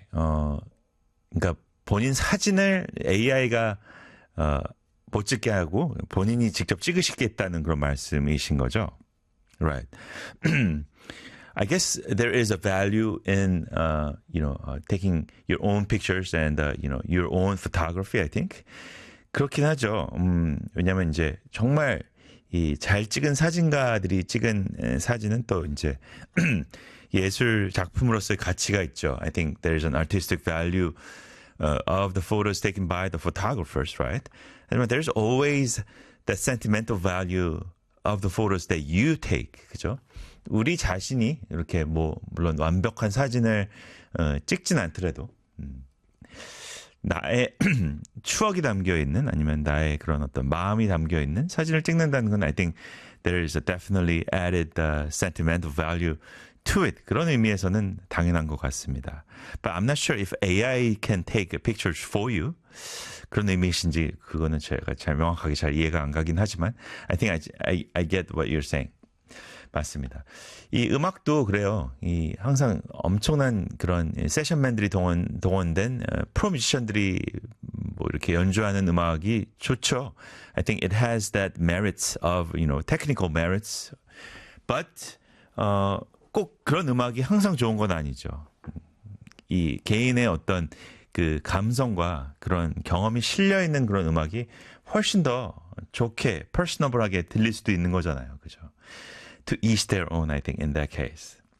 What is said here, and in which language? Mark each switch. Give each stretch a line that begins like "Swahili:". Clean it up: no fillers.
Korean: 그러니까 본인 사진을 AI가 못 찍게 하고 본인이 직접 찍으시겠다는 그런 말씀이신 거죠?
English: Right. I guess there is a value in, you know, taking your own pictures and, you know, your own photography, I think.
Korean: 그렇긴 하죠. 왜냐면 이제 정말 이 잘 찍은 사진가들이 찍은 사진은 또 이제 예술 작품으로서의 가치가 있죠.
English: I think there is an artistic value of the photos taken by the photographers, right? And there's always that sentimental value of the photos that you take,
Korean: 그죠? 우리 자신이 이렇게 뭐 물론 완벽한 사진을 찍진 않더라도 나의 추억이 담겨있는 아니면 나의 그런 어떤 마음이 담겨있는 사진을 찍는다는 건
English: I think there is a definitely added sentimental value to it.
Korean: 그런 의미에서는 당연한 것 같습니다.
English: But I'm not sure if AI can take pictures for you.
Korean: 그런 의미이신지 그거는 제가 잘 명확하게 잘 이해가 안 가긴 하지만
English: I think I get what you're saying.
Korean: 맞습니다. 이 음악도 그래요. 이 항상 엄청난 그런 세션맨들이 동원된 프로뮤지션들이 뭐 이렇게 연주하는 음악이 좋죠.
English: I think it has that merits of, you know, technical merits.
Korean: But 꼭 그런 음악이 항상 좋은 건 아니죠. 이 개인의 어떤 그 감성과 그런 경험이 실려있는 그런 음악이 훨씬 더 좋게, personable하게 들릴 수도 있는 거잖아요. 그죠?
English: To each their own, I think, in that case.